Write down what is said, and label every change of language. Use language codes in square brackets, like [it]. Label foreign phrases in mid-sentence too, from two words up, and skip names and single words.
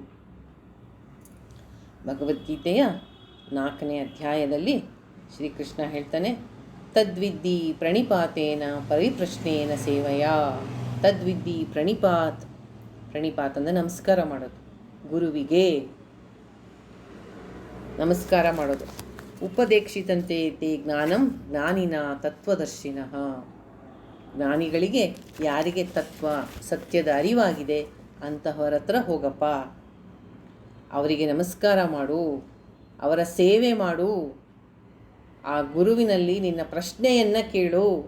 [kn] ಭಗವದ್ಗೀತೆಯ 4ನೇ ಅಧ್ಯಾಯದಲ್ಲಿ ಶ್ರೀಕೃಷ್ಣ ಹೇಳ್ತಾನೆ, [sa] ತದ್ವಿದ್ದಿ ಪ್ರಣಿಪಾತೇನ ಪರಿಪ್ರಶ್ನೇನ ಸೇವೆಯ. [kn] ತದ್ವಿದ್ದಿ ಪ್ರಣಿಪಾತ್ ಅಂದರೆ ನಮಸ್ಕಾರ ಮಾಡೋದು, ಗುರುವಿಗೆ ನಮಸ್ಕಾರ ಮಾಡೋದು. [sa] ಉಪದೇಕ್ಷಿತಂತೆ ತೇ ಜ್ಞಾನಂ ಜ್ಞಾನಿನ ತತ್ವದರ್ಶಿನಃ. [kn] ಜ್ಞಾನಿಗಳಿಗೆ ಯಾರಿಗೆ ತತ್ವ ಸತ್ಯದ ಅರಿವಾಗಿದೆ ಅಂತಹವರ ಹತ್ರ ಹೋಗಪ್ಪ, ಅವರಿಗೆ ನಮಸ್ಕಾರ ಮಾಡು, ಅವರ ಸೇವೆ ಮಾಡು, ಆ ಗುರುವಿನಲ್ಲಿ ನಿನ್ನ ಪ್ರಶ್ನೆಯನ್ನು ಕೇಳು.